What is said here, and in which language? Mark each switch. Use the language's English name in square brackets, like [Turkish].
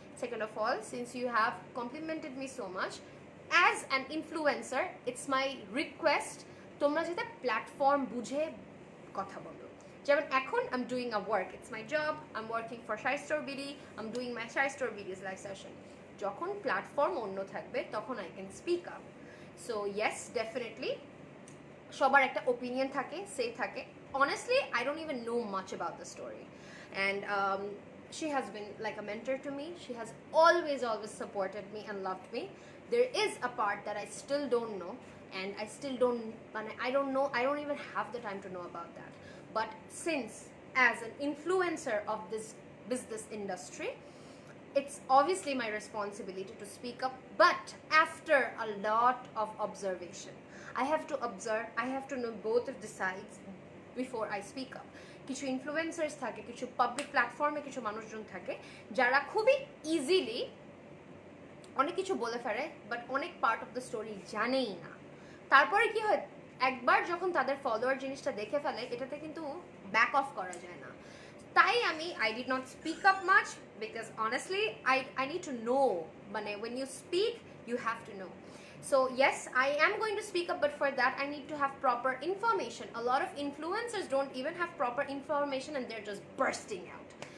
[English] Second of all, since you have complimented me so much as an influencer, it's my request [Bangla] তোমরা যেটা platform বুঝে কথা বলো। যেমন এখন [English] I'm doing a work, it's my job, I'm working for Shy Store BD, I'm doing my Shy Store BD's live session. [Bangla] যখন platform অন্য থাকবে তখন [English] I can speak up. So yes, definitely [Bangla] সবার একটা ওপিনিয়ন থাকে, সে থাকে। [English] Honestly, I don't even know much about the story, and she has been like a mentor to me. She has always supported me and loved me. There is a part that I still don't know, and I still don't, I don't know, I don't even have the time to know about that. But since as an influencer of this business industry, it's obviously my responsibility to speak up, but after a lot of observation. I have to observe, I have to know both of the sides before I speak up. [Bangla] কিছু influencers থাকে, কিছু public প্ল্যাটফর্মে কিছু মানুষজন থাকে যারা খুবই easily অনেক কিছু বলে ফেলে, বাট অনেক [English] part of the story [Bangla] জানেই না। তারপরে কি হয়, একবার যখন তাদের ফলোয়ার জিনিসটা দেখে ফেলে, এটাতে কিন্তু ব্যাক অফ করা যায় না। তাই আমি [English] I did not speak up much because honestly I need to know, [Bangla] মানে [English] when you speak you have to know. So yes, I am going to speak up, but for that I need to have proper information. A lot of influencers don't even have proper information and they're just bursting out.